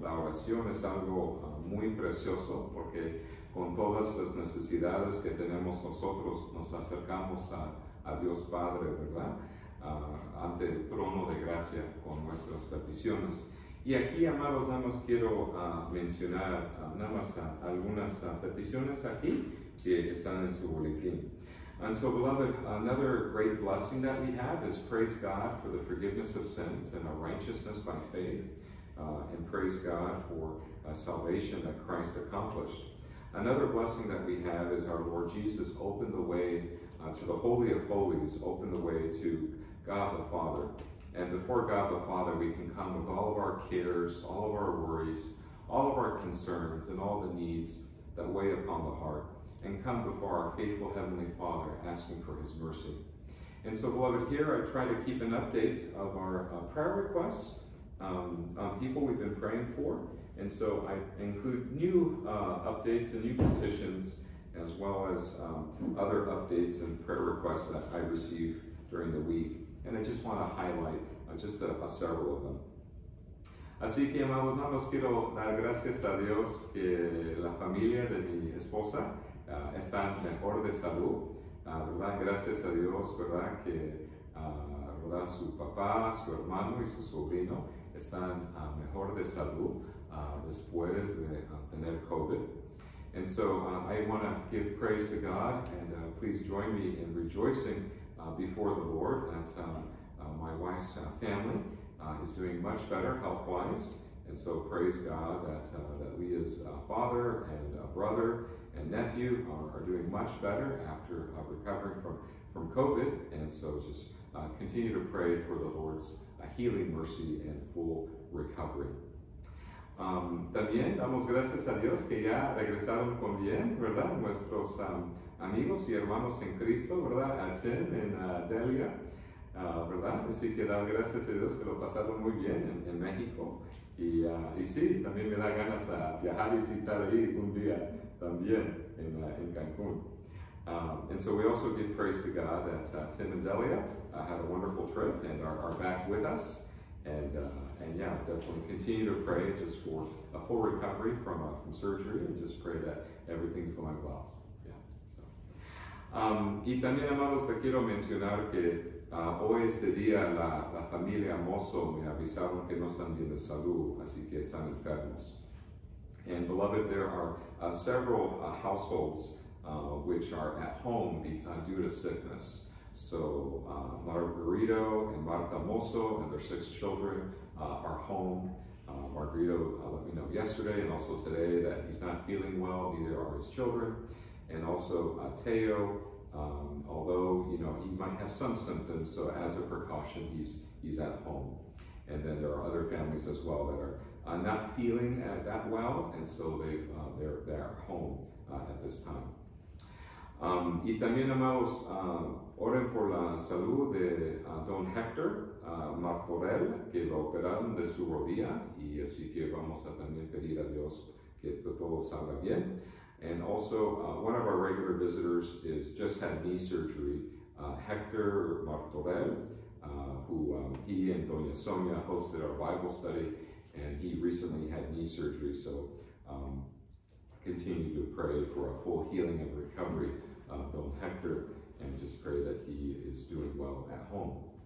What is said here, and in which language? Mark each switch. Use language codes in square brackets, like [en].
[es] La oración es algo muy precioso porque con todas las necesidades que tenemos nosotros nos acercamos a Dios Padre, ¿verdad? Ante el trono de gracia con nuestras peticiones. Y aquí, amados, nada más quiero mencionar nada más algunas peticiones aquí que están en su boletín. [en] And so, beloved, another great blessing that we have is praise God for the forgiveness of sins and our righteousness by faith, and praise God for salvation that Christ accomplished. Another blessing that we have is our Lord Jesus opened the way to the Holy of Holies, opened the way to God the Father. And before God the Father, we can come with all of our cares, all of our worries, all of our concerns, and all the needs that weigh upon the heart, and come before our faithful Heavenly Father, asking for His mercy. And so, beloved, here I try to keep an update of our prayer requests on people we've been praying for. And so I include new updates and new petitions, as well as other updates and prayer requests that I receive during the week. And I just want to highlight just several of them. [es] Así que, amados, nada más quiero dar gracias a Dios que la familia de mi esposa está mejor de salud, ¿verdad? Gracias a Dios, ¿verdad? Que ¿verdad? Su papá, su hermano y su sobrino están mejor de salud después de tener COVID. [en] And so I want to give praise to God, and please join me in rejoicing before the Lord that my wife's family is doing much better health-wise. And so praise God that Leah's father and brother and nephew are doing much better after recovering from COVID. And so just continue to pray for the Lord's healing mercy and full recovery. [es] También damos gracias a Dios que ya regresaron con bien, ¿verdad? Nuestros amigos y hermanos en Cristo, ¿verdad? A Tim en Delia, ¿verdad? Así que dan gracias a Dios que lo pasaron muy bien en México. Y sí, también me da ganas a viajar y visitar ahí un día también en Cancún. [en] And so we also give praise to God that Tim and Delia had a wonderful trip and are back with us. And yeah, definitely continue to pray just for a full recovery from surgery, and just pray that everything's going well. Yeah. [es] So, y también, amados, le quiero mencionar que hoy este día la familia Mozo me avisaron que no están bien de salud, así que están enfermos. [en] And beloved, there are several households which are at home due to sickness. So Margarito and Marta Mozo and their 6 children are home. Margarito let me know yesterday and also today that he's not feeling well, neither are his children. And also Teo, although he might have some symptoms, so as a precaution he's at home. And then there are other families as well that are not feeling that well, and so they're home at this time. [es] Y también, amados, oren por la salud de don Héctor Martorell, que lo operaron de su rodilla, y así que vamos a también pedir a Dios que todo salga bien. [en] And also, one of our regular visitors just had knee surgery, Héctor Martorell, who he and Doña Sonia hosted our Bible study, and he recently had knee surgery, so continue to pray for a full healing and recovery of Don Héctor, and just pray that he is doing well at home.